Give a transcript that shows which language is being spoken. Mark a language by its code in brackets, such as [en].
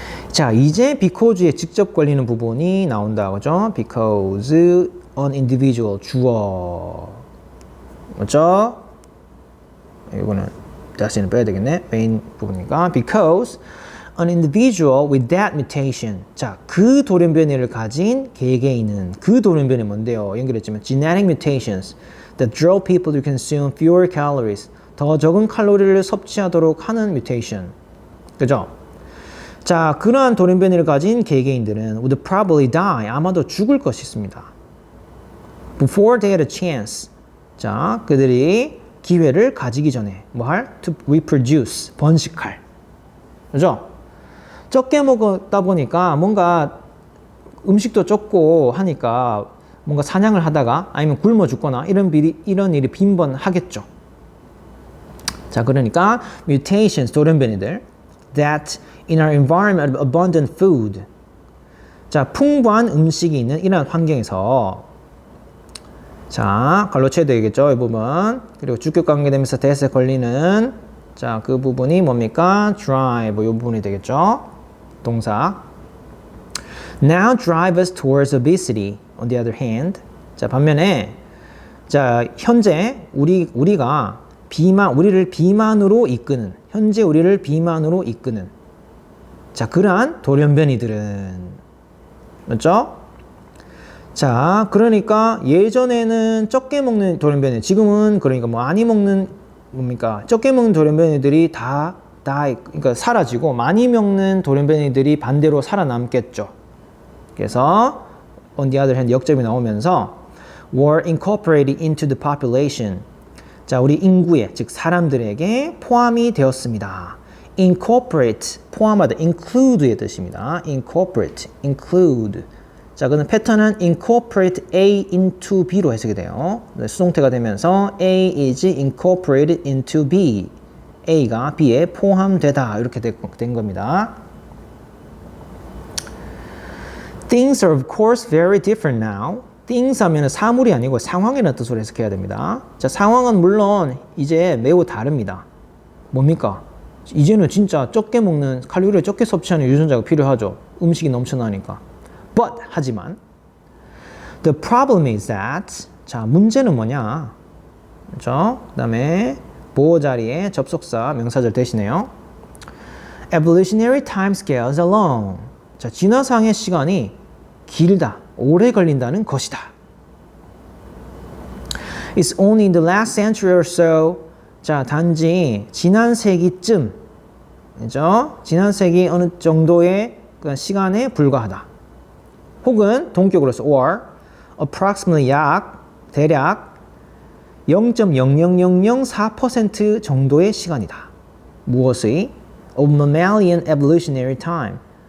[ko] 자 이제 because에 직접 걸리는 부분이 나온다 그죠? [en] because an individual [ko] 주어 맞죠? 이거는 다시는 빼야 되겠네. 메인 부분이니까 [en] because an individual with that mutation. [ko] 자, 그 돌연변이를 가진 개개인은 그 돌연변이 뭔데요? 연결했지만 [en] genetic mutations that drove people to consume fewer calories. [ko] 더 적은 칼로리를 섭취하도록 하는 mutation. 그죠? 자, 그러한 돌연변이를 가진 개개인들은 [en] would probably die. [ko] 아마도 죽을 것이 있습니다. [en] Before they had a chance. [ko] 자, 그들이 기회를 가지기 전에 뭐 할? [en] To reproduce. [ko] 번식할. 그죠? 적게 먹다 보니까 뭔가 음식도 적고 하니까 뭔가 사냥을 하다가 아니면 굶어 죽거나 이런 일이 빈번하겠죠. 자, 그러니까 mutations, 돌연변이들 [en] that in our environment of abundant food [ko] 자, 풍부한 음식이 있는 이런 환경에서 자, 갈로 쳐야 되겠죠, 이 부분. 그리고 주격 관계되면서 that에 걸리는 자, 그 부분이 뭡니까? drive, 이 부분이 되겠죠. 동사. [en] Now drive us towards obesity. On the other hand. [ko] 자, 반면에 자, 현재 우리가 우리를 비만으로 이끄는 현재 우리를 비만으로 이끄는 자, 그러한 돌연변이들은 맞죠? 자, 그러니까 예전에는 적게 먹는 돌연변이 지금은 그러니까 뭐 많이 먹는 뭡니까? 적게 먹는 돌연변이들이 다 그러니까 사라지고 많이 먹는 돌연변이들이 반대로 살아남겠죠. 그래서 [en] on the other hand [ko] 역접이 나오면서 [en] were incorporated into the population. [ko] 자, 우리 인구에 즉 사람들에게 포함이 되었습니다. incorporate 포함하다 include의 뜻입니다. incorporate include. 자, 그는 패턴은 incorporate A into B로 해석이 돼요. 수동태가 되면서 [en] A is incorporated into B. [ko] A가 B에 포함되다 이렇게 된 겁니다. [en] Things are of course very different now. [ko] things 하면 사물이 아니고 상황이라는 뜻으로 해석해야 됩니다. 자, 상황은 물론 이제 매우 다릅니다. 뭡니까? 이제는 진짜 적게 먹는 칼로리를 적게 섭취하는 유전자가 필요하죠. 음식이 넘쳐나니까. [en] But [ko] 하지만 [en] the problem is that [ko] 자, 문제는 뭐냐? 그렇죠? 그다음에 보호 자리에 접속사 명사절 대신해요. [en] Evolutionary timescales are long. [ko] 자, 진화상의 시간이 길다, 오래 걸린다는 것이다. [en] It's only in the last century or so. [ko] 자, 단지 지난 세기쯤, 그죠? 지난 세기 어느 정도의 시간에 불과하다. 혹은 동격으로서 [en] or approximately [ko] 대략 0.00004% 정도의 시간이다. 무엇의? [en] of mammalian evolutionary time.